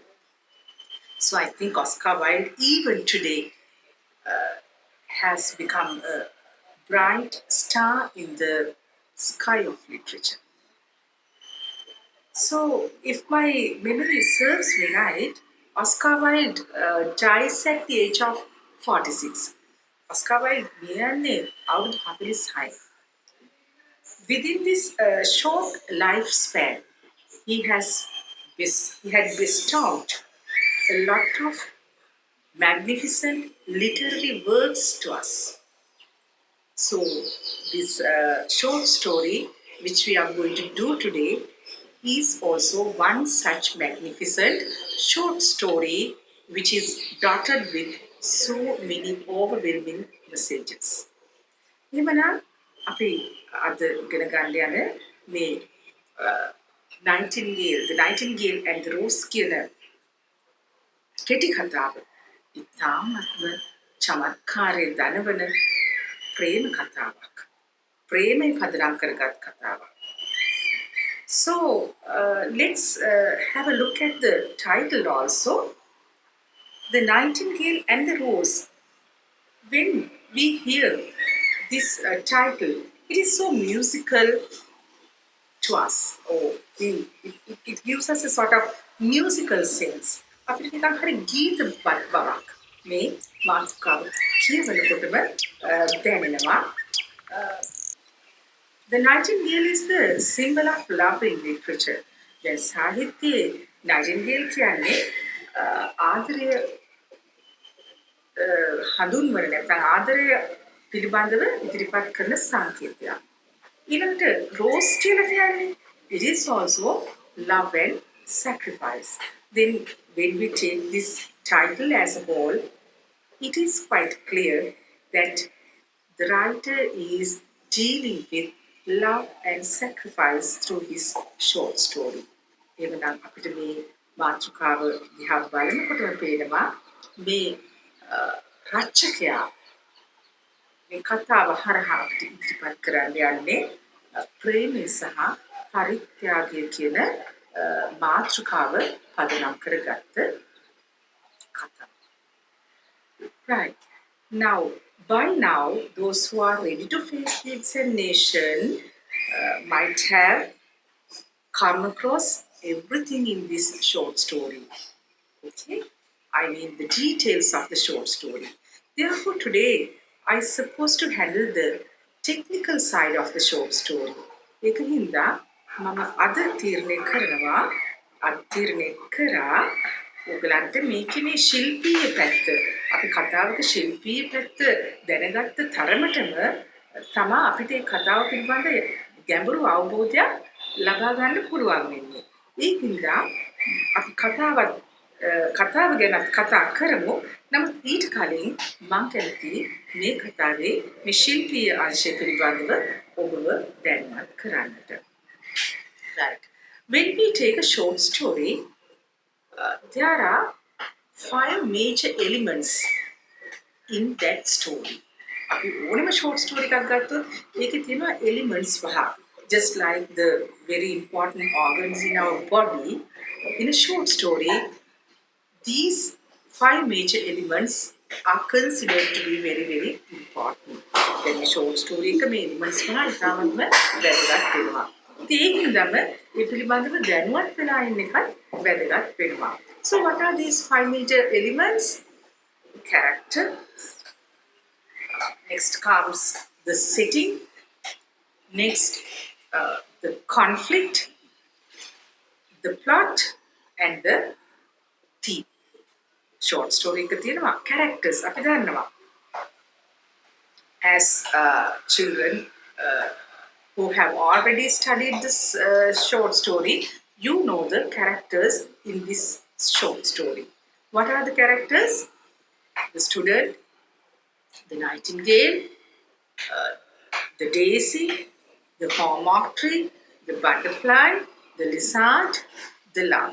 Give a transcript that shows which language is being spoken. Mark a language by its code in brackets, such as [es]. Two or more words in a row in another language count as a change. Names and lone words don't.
[en] So I think Oscar Wilde, even today, has become a bright star in the sky of literature. So, if my memory serves me right, Oscar Wilde dies at the age of 46. [si] Oscar Wilde කියන්නේ අවුරුදු 46. [en] Within this short lifespan, he had bestowed a lot of magnificent literary works to us. So, this short story, which we are going to do today, is also one such magnificent short story which is dotted with so many overwhelming messages. [si] එහෙමනම් අපි අද ඉගෙන ගන්න යන මේ The Nightingale and the Rose කියන කෙටි කතාව ඉතාමත්ම චමත්කාරය දනවන ප්‍රේම කතාවක්. ප්‍රේමය පදනම් කරගත් කතාවක්. [en] So let's have a look at the title also. The Nightingale and the Rose. When we hear this title, it is so musical to us. It gives us a sort of musical sense. [si] අපිට නිකන් හරි ගීත බවක් මේ මාතෘකාව කියවනකොටම දැනෙනවා. [en] The Nightingale is the symbol of love in literature. [si] දැන් සාහිත්‍යයේ Nightingale කියන්නේ ආදරය හඳුන්වන නැත්නම් ආදරය පිළිබඳව ඉදිරිපත් කරන සංකේතයක්. ඊළඟට rose කියලා කියන්නේ [en] it is also love and sacrifice. Then when we take this title as a whole, it is quite clear that the writer is dealing with love and sacrifice through his short story. [si] එවනම් අපිට මේ මාතෘකාව දිහා බලනකොටම පේනවා මේ රචකයා මේ කතාව හරහා අපිට ඉදිරිපත් කරන්න යන්නේ ප්‍රේමය සහ පරිත්‍යාගය කියන මාතෘකාව පදනම් කරගත්ත කතාව. [en] Right. Now, by now, those who are ready to face the examination might have come across everything in this short story. Okay? I mean the details of the short story. Therefore, today, I suppose to handle the technical side of the short story. [si] ඒක හින්දා මම අද තීරණය කරා ඔයගලන්ට මේකේ මේ ශිල්පීය පැත්ත අපි කතාවක ශිල්පීය පැත්ත දැනගත්ත තරමටම තමා අපිට මේ කතාව පිළිබඳ ගැඹුරු අවබෝධයක් ලබා ගන්න පුළුවන් වෙන්නේ. ඒකින්ද අපි කතාව ගැන කතා කරමු. නමුත් ඊට කලින් මම කැමති මේ කතාවේ මේ ශිල්පීය අංශය පිළිබඳව ඔබව දැනුවත් කරන්නට. [en] Right. When we take a short story, there are five major elements in that story. [si] අපි ඕනම [en] short story [si] එකක් ගත්තොත් ඒකේ තියෙනවා elements පහ. [en] Just like the very important organs in our body, in a short story, these five major elements are considered to be very, very important. Then a short story [si] එක මේ elements පහ ඉතාමත්ම වැදගත් වෙනවා. ඒකින්දම ඒ පිළිබඳව දැනුවත් වෙලා ඉන්න එකත් වැදගත් වෙනවා. [en] So what are these five major elements? Character. Next comes the setting. Next, the conflict, the plot, and the theme. Short story [si] එක තියෙනවා characters අපි දන්නවා. [en] As children who have already studied this short story, you know the characters in this short story. What are the characters? The student, the nightingale, the daisy, the hallmark tree, the butterfly, the lizard, the love.